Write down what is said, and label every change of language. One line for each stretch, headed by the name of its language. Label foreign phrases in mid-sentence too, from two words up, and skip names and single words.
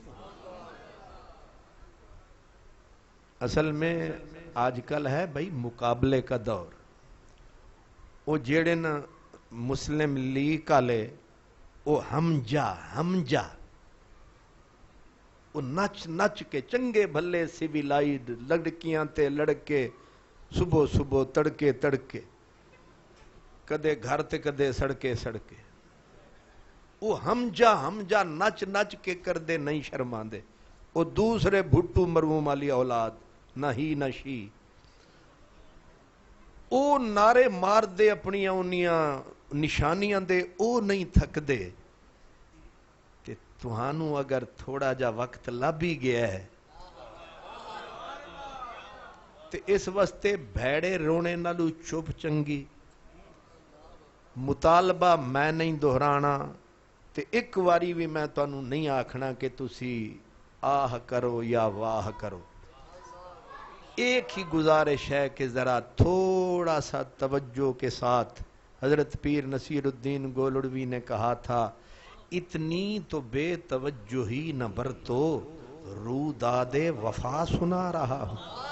Urdu: اصل میں آج کل ہے بھائی مقابلے کا دور۔
Punjabi: وہ جیڑے نا مسلم لیگ والے وہ ہم جا وہ نچ نچ کے چنگے بھلے سیویلائیڈ لڑکیاں تے لڑکے صبح صبح تڑکے تڑکے کدے گھر تے کدے سڑکے سڑکے وہ ہم جا نچ نچ کے کر دے نہیں شرما دے۔ وہ دوسرے بھٹو مرحوم والی اولاد نہ ہی نہ شی، او نعرے مار دے اپنی اونیاں ਨਿਸ਼ਾਨੀਆਂ ਦੇ ਉਹ ਨਹੀਂ ਥੱਕਦੇ ਤੇ ਤੁਹਾਨੂੰ ਅਗਰ ਥੋੜਾ ਜਿਹਾ ਵਕਤ ਲੱਭ ਹੀ ਗਿਆ ਹੈ ਤੇ ਇਸ ਵਾਸਤੇ ਭੈੜੇ ਰੋਣੇ ਨਾਲੋਂ ਚੁੱਪ ਚੰਗੀ। ਮੁਤਾਲਬਾ ਮੈਂ ਨਹੀਂ ਦੁਹਰਾਣਾ ਤੇ ਇੱਕ ਵਾਰੀ ਵੀ ਮੈਂ ਤੁਹਾਨੂੰ ਨਹੀਂ ਆਖਣਾ ਕਿ ਤੁਸੀਂ ਆਹ ਕਰੋ یا واہ کرو۔
Urdu: ایک ہی گزارش ہے کہ ذرا تھوڑا سا توجہ کے ساتھ، حضرت پیر نصیر الدین گولڑوی نے کہا تھا اتنی تو بے توجہی نہ برتو، روداد وفا سنا رہا ہوں۔